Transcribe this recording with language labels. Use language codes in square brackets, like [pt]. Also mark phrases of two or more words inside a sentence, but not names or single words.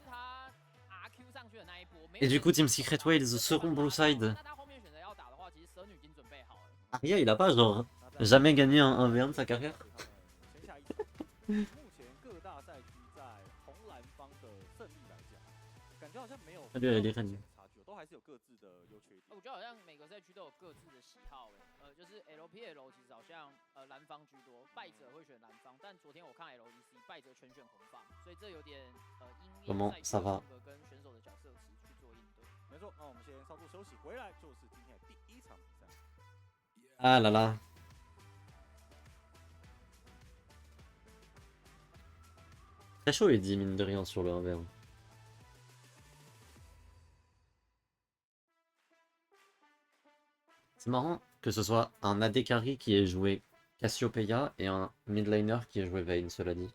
[fr] Et du coup, Team Secret Wales seront blue side. Arya, il a pas genre jamais gagné un 1v1 de sa carrière. Salut Eliren. [zh] 我觉得好像每个赛区都有各自的喜好，就是 LPL 其实好像蓝方居多，败者会选蓝方，但昨天我看 LEC 败者全选红方，所以这有点因赛区风格跟选手的角色池去做应对。没错，那我们先稍作休息，回来就是今天的第1场比赛。 [fr] Ah là là. Très chaud Eddie, mine de rien, sur le 1v1. C'est marrant que ce soit un AD carry qui ait joué Cassiopeia et un midlaner qui ait joué Vayne, cela dit.